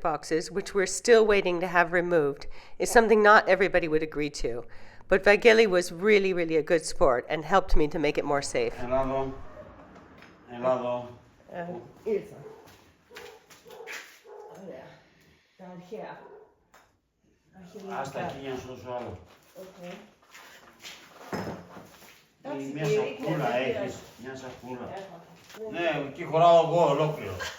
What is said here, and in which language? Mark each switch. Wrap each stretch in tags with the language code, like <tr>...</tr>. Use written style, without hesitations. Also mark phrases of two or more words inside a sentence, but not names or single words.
<en>boxes, which we're still waiting to have removed, is something not everybody would agree to. But Vageli was really, really a good sport and helped me to make it more safe.</en> <el>Έλα εδώ. Έλα εδώ. Ήρθα. Ωραία. Τα αρχαία. Άστα εκεί για να σώσω άλλο.</el> <en>Okay.</en> <el>Μια σακούλα έχεις, μια σακούλα. Ναι, εκεί χωράω εγώ ολόκληρο.</el>